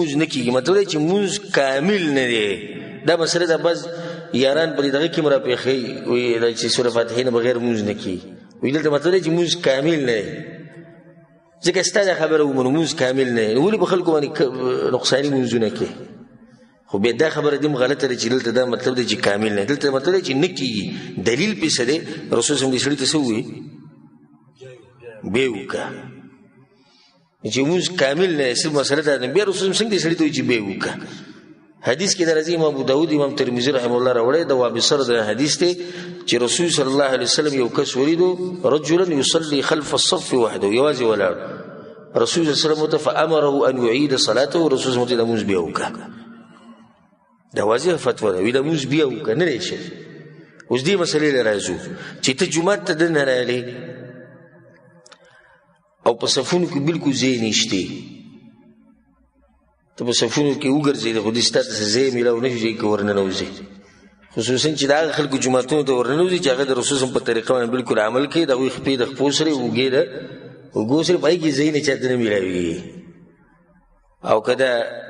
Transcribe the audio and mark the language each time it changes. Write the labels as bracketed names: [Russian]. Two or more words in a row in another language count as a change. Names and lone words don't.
[Pashto] مونځ نه کېږي مطلب دا چې مونځ کامل نه دی دا مسله ده بعض یاران په دغه کې راپېښوي وایي چې سوره فاتحې نه بغیر مونځ نه کېږي وایي دلته مطلب دی چې مونځ کامل نه دی ځکه ستا دا خبره ومنو مونځ کامل نه دی ولې په خلکو باندې نقصاني مونځونه کوي خو بیا دا خبره دې غلطه ده چې دلته دا مطلب دی چې کامل نه دلته مطلب دی چې نه کېږي دلیل پې څه دی رسول [Arabic] صلی الله [Pashto] سړي ته څه ووایي بیا وکړه چې مونځ کامل نه صرف مسله دا ده بیا رسول څنګه دې سړي ته وایي چې بیا وکړه حدیث کې درځي امام ابو داود امام ترمذی [Arabic] رحمه الله [Pashto] راوړی د وابصر د حدیث دی چې رسول [Arabic] صلی الله علیه وسلم [Pashto] یو کس ولیدو [Arabic] رجلا یصلي خلف الصف وحده [Pashto] یوازې ولاړ رسول [Arabic] صلی الله علیه وسلم [Pashto] ته [Arabic] فامره ان يعيد صلاته [Pashto] رسول [Arabic] صلی الله علیه وسلم [Pashto] بیا وکړه دا واضح فتوا ده وی د مونځ بیا وکړه نه دی شي اوس دې مسلې له راځو چې ته جومات ته دننه راغلې او په صفونو کې بلکل ځای نشته ته په صفونو کې وګرځېدې خو دې ستا ته ځای میلاو نه شي چې ورننوځې خصوصا چې د هغه خلکو جوماتونو ته ورننوځي چې هغه د رسول په طریقه باندې بلکل عمل کوي د هغوی خپې د خپو سره اوږې د اوږو سره په هغې کې ځای نه چاته نه میلاوي او که دا